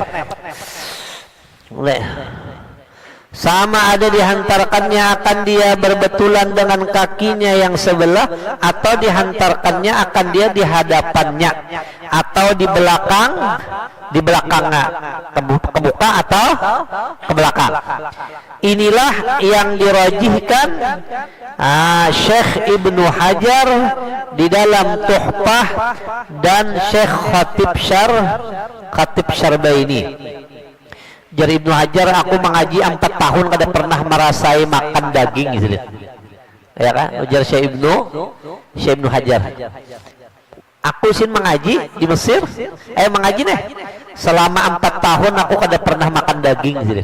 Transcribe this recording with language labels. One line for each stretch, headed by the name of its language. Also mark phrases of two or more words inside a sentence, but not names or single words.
Indonesian: Mulai sama ada dihantarkannya akan dia berbetulan dengan kakinya yang sebelah, atau dihantarkannya akan dia di hadapannya, atau di belakangnya, kebuka atau ke belakang. Inilah yang dirajihkan Syekh Ibnu Hajar di dalam Tuhfah dan Syekh Khatib Syarbaini. Jadi Ibnu Hajar,
Banjar: aku mengaji 4 tahun kada pernah merasai makan daging gitu.
Indonesian: Ya kan? Ujar Syekh Ibnu Hajar.
Banjar: Aku sih mengaji di Mesir, mengaji nih selama 4 tahun aku kada pernah makan daging gitu.